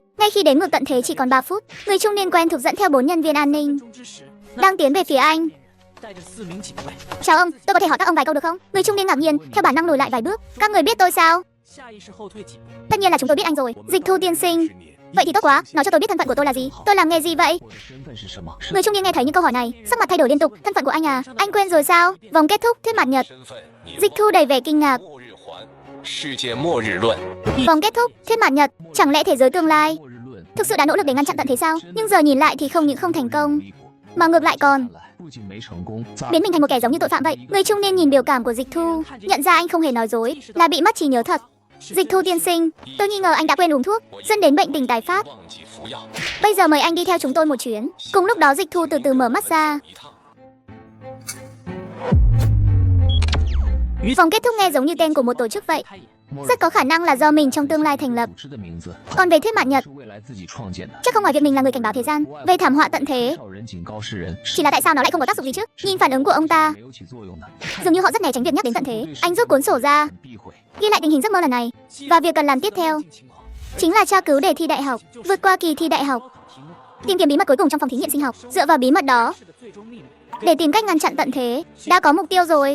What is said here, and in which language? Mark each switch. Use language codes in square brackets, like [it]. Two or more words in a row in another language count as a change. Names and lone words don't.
[vi] Ngay khi đếm ngược tận thế chỉ còn 3 phút, người trung niên quen thuộc dẫn theo 4 nhân viên an ninh đang tiến về phía anh. Chào ông, tôi có thể hỏi các ông vài câu được không? Người trung niên ngạc nhiên, theo bản năng lùi lại vài bước. Các người biết tôi sao? Tất nhiên là chúng tôi biết anh rồi. Dịch Thu tiên sinh, Vậy thì tốt quá, nói cho tôi biết thân phận của tôi là gì. Tôi làm nghề gì vậy? [zh] 我的身份是什么？ [vi] Người trung niên nghe thấy những câu hỏi này, sắc mặt thay đổi liên tục. Thân phận của anh à? Anh quên rồi sao? Vòng kết thúc, thuyết mặt nhật. [zh] 身份，你 [vi] Dịch Thu đầy vẻ kinh ngạc. [zh] 末日环，世界末日论， [vi] Vòng kết thúc, thuyết mặt nhật. Chẳng lẽ thế giới tương lai [zh] 末日论 [vi] thực sự đã nỗ lực để ngăn chặn tận thế sao? Nhưng giờ nhìn lại thì không những không thành công, [zh] 离谱 [vi] mà ngược lại còn [zh] 不仅没成功， [vi] biến mình thành một kẻ giống như tội phạm vậy. Người trung niên nhìn biểu cảm của Dịch Thu, nhận ra anh không hề nói dối, là bị mất trí nhớ thật. Dịch Thu tiên sinh, tôi nghi ngờ anh đã quên uống thuốc, dẫn đến bệnh tình tái phát. [zh] 忘记服药， [vi] Bây giờ mời anh đi theo chúng tôi một chuyến. Cùng lúc đó Dịch Thu từ từ mở mắt ra. [zh] 一趟。 [vi] Vòng kết thúc nghe giống như tên của một tổ chức vậy. Rất có khả năng là do mình trong tương lai thành lập. [zh] 组织的名字 [vi] Còn về thuyết mặt nhật, [zh] 是未来自己创建的。 [vi] chắc không ngoài việc mình là người cảnh báo thế gian về thảm họa tận thế, [zh] 少人警告世人， [vi] chỉ là tại sao nó lại không có tác dụng gì chứ? Nhìn phản ứng của ông ta, [zh] 没有起作用的， [vi] dường như họ rất né tránh việc nhắc đến tận thế. Anh rút cuốn sổ ra, [zh] 避讳。 [vi] ghi lại tình hình giấc mơ lần này. Và việc cần làm tiếp theo chính là tra cứu đề thi đại học, vượt qua kỳ thi đại học, tìm kiếm bí mật cuối cùng trong phòng thí nghiệm sinh học. Dựa vào bí mật đó để tìm cách ngăn chặn tận thế. Đã có mục tiêu rồi.